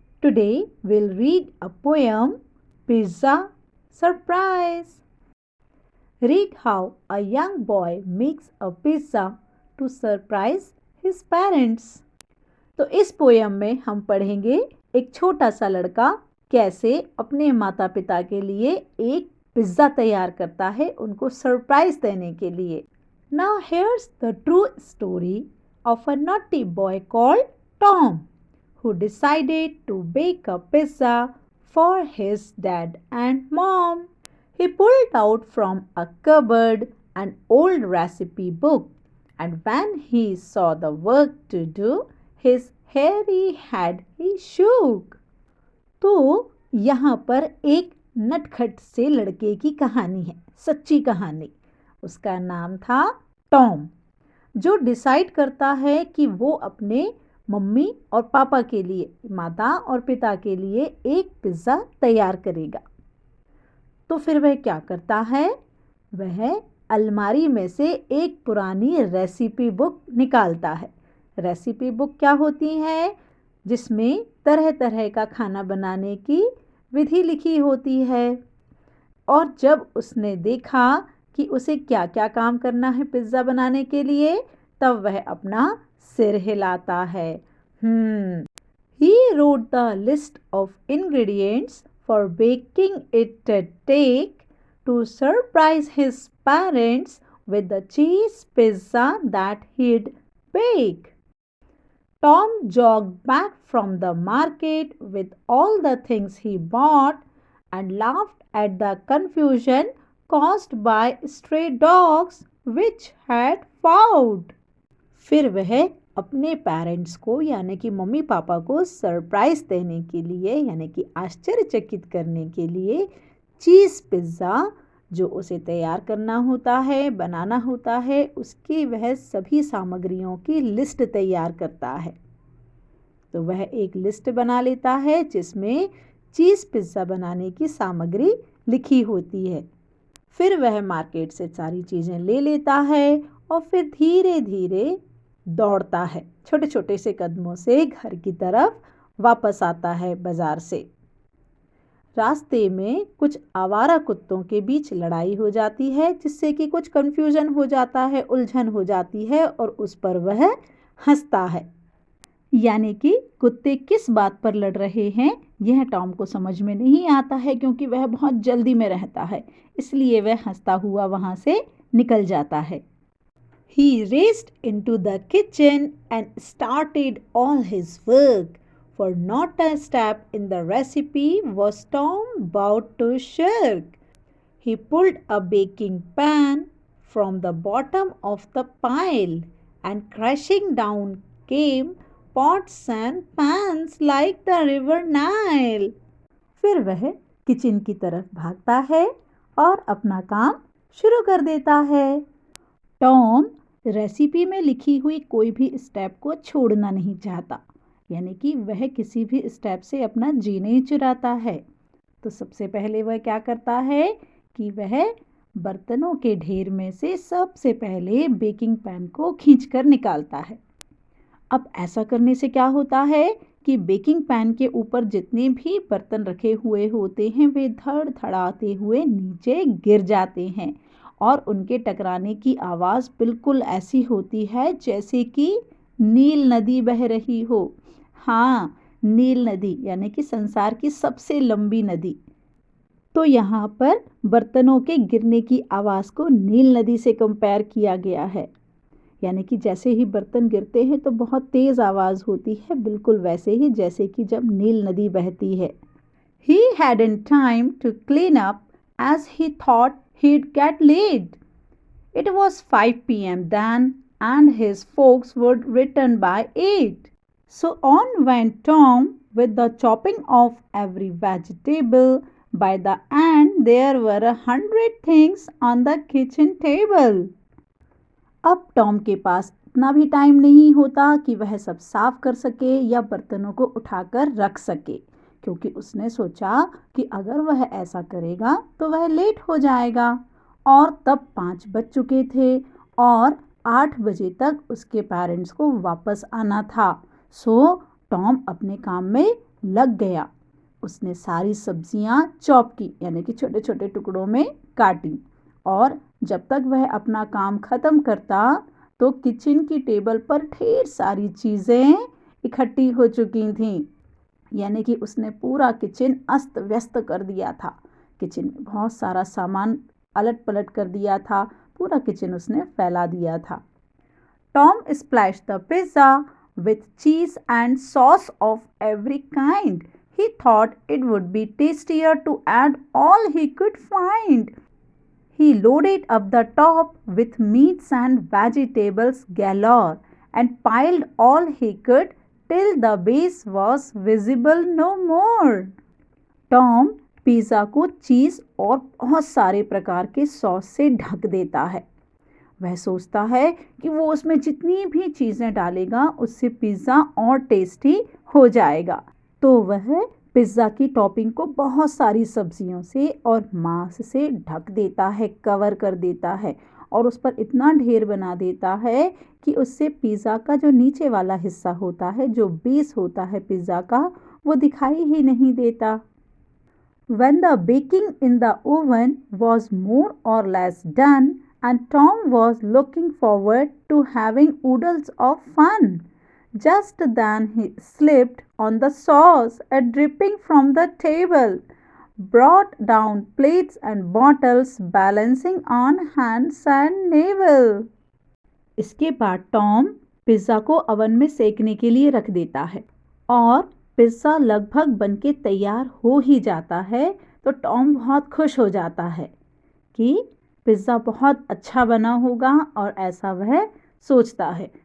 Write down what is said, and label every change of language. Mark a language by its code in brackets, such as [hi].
[en] Today we'll read a poem, Pizza Surprise. Read how a young boy makes a pizza to surprise his parents. [hi] तो इस poem में हम पढ़ेंगे एक छोटा सा लड़का कैसे अपने माता पिता के लिए एक पिज्ज़ा तैयार करता है उनको सरप्राइज देने के लिए. [en] Now here's the true story of a naughty boy called Tom, who decided to bake a pizza for his dad and mom. He pulled out from a cupboard an old recipe book, and when he saw the work to do, his hairy head he shook. [hi] तो यहाँ पर एक नटखट से लड़के की कहानी है, सच्ची कहानी. उसका नाम था टॉम, जो डिसाइड करता है कि वो अपने मम्मी और पापा के लिए, माता और पिता के लिए एक पिज़्ज़ा तैयार करेगा. तो फिर वह क्या करता है? वह अलमारी में से एक पुरानी रेसिपी बुक निकालता है. रेसिपी बुक क्या होती है? जिसमें तरह तरह का खाना बनाने की विधि लिखी होती है. और जब उसने देखा कि उसे क्या क्या काम करना है पिज़्ज़ा बनाने के लिए, तब वह अपना सिर हिलाता है. [en] He wrote the list of ingredients for baking it a cake to surprise his parents with the cheese pizza that he'd bake. Tom jogged back from the market with all the things he bought and laughed at the confusion caused by stray dogs which had found. [hi] फिर वह अपने parents को यानी कि mummy papa को surprise देने के लिए यानी कि आश्चर्यचकित करने के लिए चीज़ पिज़्ज़ा जो उसे तैयार करना होता है, बनाना होता है, उसकी वह सभी सामग्रियों की लिस्ट तैयार करता है. तो वह एक लिस्ट बना लेता है जिसमें चीज़ पिज़्ज़ा बनाने की सामग्री लिखी होती है. फिर वह मार्केट से सारी चीज़ें ले लेता है और फिर धीरे धीरे दौड़ता है, छोटे छोटे से कदमों से घर की तरफ वापस आता है बाजार से. रास्ते में कुछ आवारा कुत्तों के बीच लड़ाई हो जाती है, जिससे कि कुछ कंफ्यूजन हो जाता है, उलझन हो जाती है और उस पर वह हंसता है. यानी कि कुत्ते किस बात पर लड़ रहे हैं यह टॉम को समझ में नहीं आता है, क्योंकि वह बहुत जल्दी में रहता है. इसलिए वह हंसता हुआ वहाँ से निकल जाता है. [en] He raced into the kitchen and started all his work, for not a step in the recipe was Tom about to shirk. He pulled a baking pan from the bottom of the pile, and crashing down came pots and pans like the river Nile. [hi] फिर वह kitchen की तरफ भागता है और अपना काम शुरू कर देता है. टॉम रेसिपी में लिखी हुई कोई भी स्टेप को छोड़ना नहीं चाहता, यानी कि वह किसी भी स्टेप से अपना जी नहीं चुराता है. तो सबसे पहले वह क्या करता है कि वह बर्तनों के ढेर में से सबसे पहले बेकिंग पैन को खींचकर निकालता है. अब ऐसा करने से क्या होता है कि बेकिंग पैन के ऊपर जितने भी बर्तन रखे हुए होते हैं वे धड़ धड़ाते हुए नीचे गिर जाते हैं और उनके टकराने की आवाज़ बिल्कुल ऐसी होती है जैसे कि नील नदी बह रही हो. हाँ, नील नदी यानी कि संसार की सबसे लंबी नदी. तो यहाँ पर बर्तनों के गिरने की आवाज़ को नील नदी से कंपेयर किया गया है. यानी कि जैसे ही बर्तन गिरते हैं तो बहुत तेज़ आवाज़ होती है, बिल्कुल वैसे ही जैसे कि जब नील नदी बहती है. [en] He hadn't time to clean up as he thought he'd get late. It was 5 p.m. then, and his folks would return by 8. So on went Tom with the chopping of every vegetable. By the end, there were 100 things on the kitchen table. [hi] अब Tom के पास इतना भी time नहीं होता कि वह सब साफ कर सके या बर्तनों को उठाकर रख सके, क्योंकि उसने सोचा कि अगर वह ऐसा करेगा तो वह लेट हो जाएगा. और तब 5 बज चुके थे और 8 बजे तक उसके पेरेंट्स को वापस आना था. सो टॉम अपने काम में लग गया। उसने सारी सब्जियां चॉप की, यानी कि छोटे छोटे टुकड़ों में काटी, और जब तक वह अपना काम खत्म करता तो किचन की टेबल पर ढेर सारी चीज़ें इकट्ठी हो चुकी थीं। यानी कि उसने पूरा किचन अस्त व्यस्त कर दिया था। किचन में बहुत सारा सामान अलट पलट कर दिया था, पूरा किचन उसने फैला दिया था। [en] Tom splashed the pizza with cheese and sauce of every kind. He thought it would be tastier to add all he could find. He loaded up the top with meats and vegetables galore and piled all he could till the base was visible no more. [hi] Tom pizza को चीज़ और बहुत सारे प्रकार के sauce से ढक देता है। वह सोचता है कि वो उसमें जितनी भी चीज़ें डालेगा उससे पिज़्ज़ा और टेस्टी हो जाएगा। तो वह पिज़्ज़ा की टॉपिंग को बहुत सारी सब्जियों से और मांस से ढक देता है, कवर कर देता है, और उस पर इतना ढेर बना देता है कि उससे पिज़्ज़ा का जो नीचे वाला हिस्सा होता है, जो बेस होता है पिज़्ज़ा का, वो दिखाई ही नहीं देता। [en] When the baking in the oven was more or less done, and Tom was looking forward to having oodles of fun, just then he slipped on the sauce and dripping from the table, brought down plates and bottles, balancing on hands and navel. [hi] इसके बाद Tom pizza को oven में सेकने के लिए रख देता है, और पिज़्ज़ा लगभग बनके तैयार हो ही जाता है तो टॉम बहुत खुश हो जाता है कि पिज़्ज़ा बहुत अच्छा बना होगा, और ऐसा वह सोचता है।